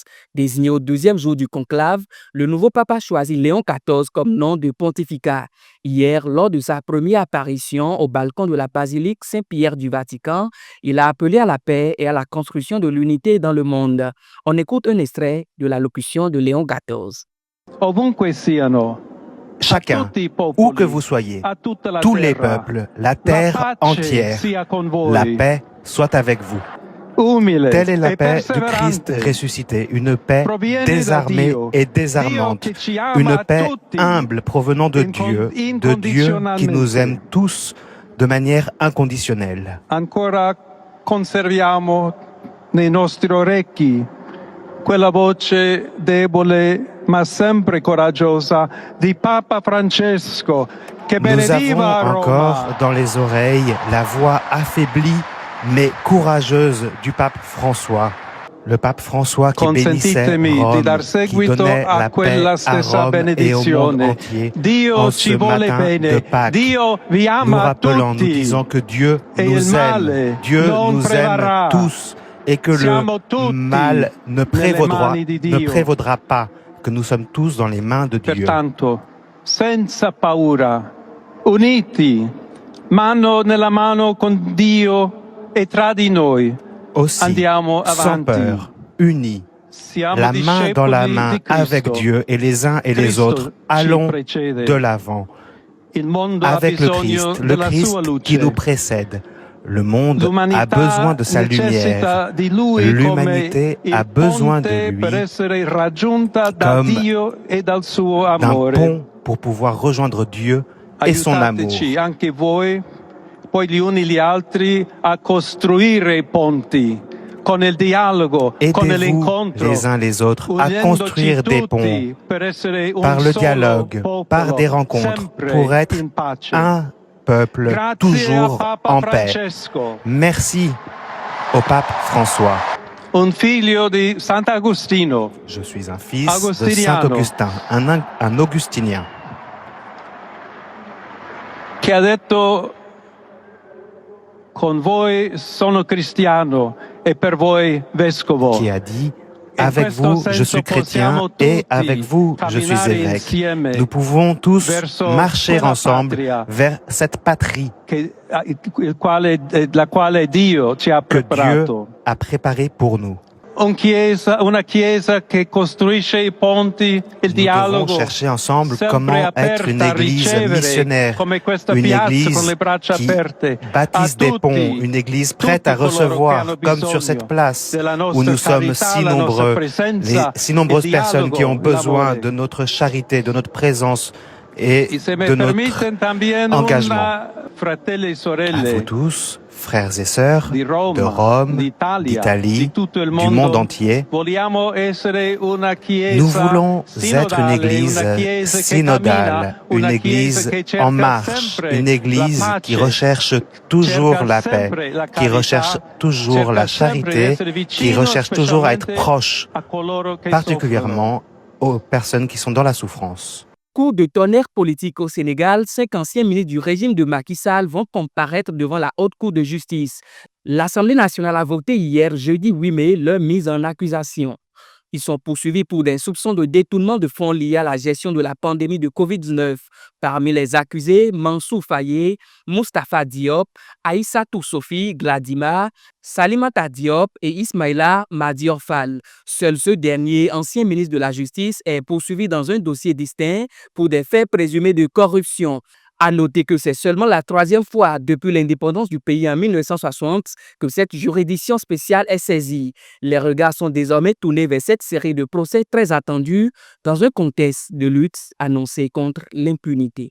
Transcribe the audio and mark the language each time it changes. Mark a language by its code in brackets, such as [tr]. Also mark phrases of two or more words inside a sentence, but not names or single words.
[fr] Désigné au deuxième jour du conclave, le nouveau pape a choisi Léon XIV comme nom de pontificat. Hier, lors de sa première apparition au balcon de la basilique Saint-Pierre du Vatican, il a appelé à la paix et à la construction de l'unité dans le monde. On écoute un extrait de l'allocution de Léon XIV. [it] Ovunque siano, [fr] Chacun, où que vous soyez, tous les peuples, la terre entière, la paix soit avec vous. Telle est la paix du Christ ressuscité, une paix désarmée et désarmante, une paix humble provenant de Dieu qui nous aime tous de manière inconditionnelle. [it] Ancora conserviamo nei nostri orecchi quella voce debole ma sempre coraggiosa di Papa Francesco che [fr] Nous avons [it] benediva a [fr] encore [it] Roma. [fr] dans les oreilles la voix affaiblie mais courageuse du pape François. Le pape François qui bénissait [it] Consentitemi di [fr] Rome, [it] dar [fr] qui [it] seguito [fr] donnait [it] a [fr] la paix [it] quella [fr] à [it] stessa [fr] Rome et au monde [it] benedizione. [fr] entier [it] Dio [fr] en [it] ci [fr] ce [it] vuole [fr] matin de [it] bene, [fr] Pâques, [it] Dio vi [fr] nous [it] ama [fr] rappelant, nous [it] tutti. [fr] disant que Dieu Et il nous [it] male [fr] aime, Dieu [it] non [fr] nous [it] prevarrà. [fr] aime tous et que [it] Siamo tutti [fr] le mal ne [it] mani di Dio. [fr] prévaudra pas, que nous sommes tous dans les mains de Dieu. [it] Pertanto, senza paura, uniti, mano nella mano con Dio e tra di noi, [fr] Aussi, [it] andiamo [fr] sans [it] avanti. [fr] peur, unis, [it] Siamo [fr] la main dans la [it] discepoli [fr] main [it] di Cristo. [fr] avec Dieu et les uns et les [it] Cristo [fr] autres, [it] ci [fr] allons [it] precede. [fr] de l'avant [it] Il mondo ha [fr] avec le [it] bisogno [fr] Christ, le [it] della [fr] Christ [it] sua luce. [fr] qui nous précède. Le monde a [it] L'umanità [fr] besoin de sa lumière. [it] necessita di lui [fr] L'humanité [it] come [fr] a [it] il [fr] besoin de [it] ponte [fr] lui [it] per essere raggiunta da [fr] comme [it] Dio e dal suo [fr] d'un [it] amore. [fr] pont pour pouvoir rejoindre Dieu et son amour. [it] Aiutateci anche voi, poi gli uni gli altri, a costruire i ponti con il dialogo, con [fr] Aidez-vous [it] l'incontro, [fr] les uns les autres à [it] uniendoci [fr] construire des ponts [it] tutti per essere un [fr] par le [it] solo [fr] dialogue, [it] popolo, [fr] par des rencontres, [it] sempre [fr] pour être [it] in pace. [fr] un peuple [it] Grazie [fr] toujours [it] a Papa [fr] en paix. [it] Francesco, [fr] Merci au pape François. [it] un figlio di Sant'Agostino, [fr] Je suis un fils de [it] Agostiniano. [fr] Saint-Augustin, un augustinien, [it] che ha detto: con voi sono cristiano e per voi vescovo. [fr] qui a dit [it] In [fr] avec [it] questo [fr] vous, je [it] senso [fr] suis chrétien [it] possiamo [fr] et [it] tutti [fr] avec vous, je suis [it] camminare [fr] évêque. [it] insieme [fr] Nous pouvons tous [it] verso [fr] marcher [it] quella [fr] ensemble [it] patria [fr] vers cette patrie [it] la quale Dio ci ha [fr] que Dieu [it] preparato. [fr] a préparée pour nous. [it] Una chiesa che costruisce i ponti, il [fr] Nous [it] dialogo, [fr] devons chercher ensemble [it] sempre [fr] comment [it] aperta [fr] être une [it] a [fr] église [it] ricevere, [fr] missionnaire, [it] come questa [fr] une [it] piazza con [fr] église [it] le braccia [fr] qui [it] aperte, [fr] bâtisse [it] a [fr] des [it] tutti, [fr] ponts, une église prête à [it] tutti coloro che [fr] recevoir, [it] hanno [fr] comme [it] bisogno [fr] sur cette place [it] della [fr] où [it] nostra [fr] nous sommes [it] carità, [fr] si [it] la nostra [fr] nombreux, [it] presenza, [fr] les si nombreuses [it] il [fr] personnes qui ont [it] dialogo, [fr] besoin [it] l'amore. [fr] de notre charité, de notre présence et [es] E se me [fr] de notre [es] permitten también [fr] engagement. [it] una, fratelli e [fr] À vous [it] sorelle, [fr] tous, frères et sœurs [it] di Roma, [fr] de Rome, [it] d'Italia, [fr] d'Italie, [it] di tutto il [fr] du monde entier, [it] vogliamo essere una chiesa [fr] nous voulons être une [it] sinodale, [fr] église [it] una chiesa che [fr] synodale, [it] cammina, [fr] une [it] una [fr] église [it] chiesa che cerca [fr] en marche, [it] sempre une église la [fr] qui [it] pace, [fr] recherche toujours [it] cerca [fr] la paix, [it] sempre la [fr] qui [it] carità, [fr] recherche toujours la [it] cerca sempre di [fr] charité, [it] essere [fr] qui [it] vicino, [fr] recherche toujours à être [it] specialmente [fr] proche, [it] a coloro che [fr] particulièrement aux personnes qui sont dans la souffrance. Coup de tonnerre politique au Sénégal, 5 anciens ministres du régime de Macky Sall vont comparaître devant la Haute Cour de justice. L'Assemblée nationale a voté hier, jeudi 8 mai, leur mise en accusation. Ils sont poursuivis pour des soupçons de détournement de fonds liés à la gestion de la pandémie de COVID-19. Parmi les accusés, Mansour Faye, Moustapha Diop, Aïssatou Sophie Gladima, Salimata Diop et Ismaïla Madior Fall. Seul ce dernier, ancien ministre de la Justice, est poursuivi dans un dossier distinct pour des faits présumés de corruption. À noter que c'est seulement la 3e fois depuis l'indépendance du pays en 1960 que cette juridiction spéciale est saisie. Les regards sont désormais tournés vers cette série de procès très attendus dans un contexte de lutte annoncée contre l'impunité.